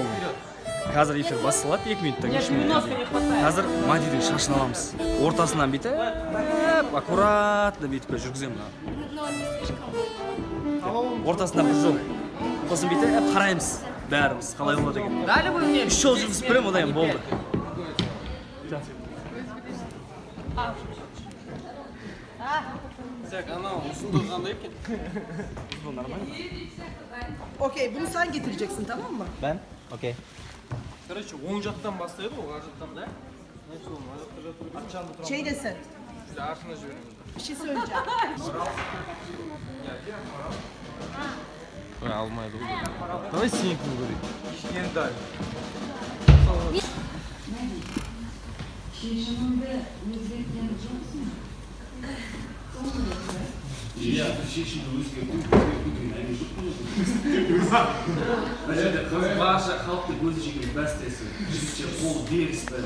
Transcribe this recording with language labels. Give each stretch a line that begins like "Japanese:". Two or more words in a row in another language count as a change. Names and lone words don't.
Kazakh: Қазір эфир басталады, 2 минуттан 3 минут. Қазір Мадидің шашын аламыз. Ортасынан бүйтіп, аккуратно бүйтіп жүргіземін. Ортасынан бір жол. Сосын бүйтіп қараймыз бәріміз, қалай болады екен. 3 жол жүргізіп беремін, одан болды.
Turkish: Okey, bunu sen getireceksin, tamam mı? Ben? Okey.
Kazakh: Короче, оң жақтан бастайды ғой, ар жақтан да.
Turkish: Şey desin,
Kazakh: Biz артына жібереміз.
Turkish: bir şey söyleyeceğim.
Kazakh: Алмайды ғой. Давай сенікін көрейік. Енді дайын. Барша халықты көзі жеген бәстесі, жігітше қолы берісті.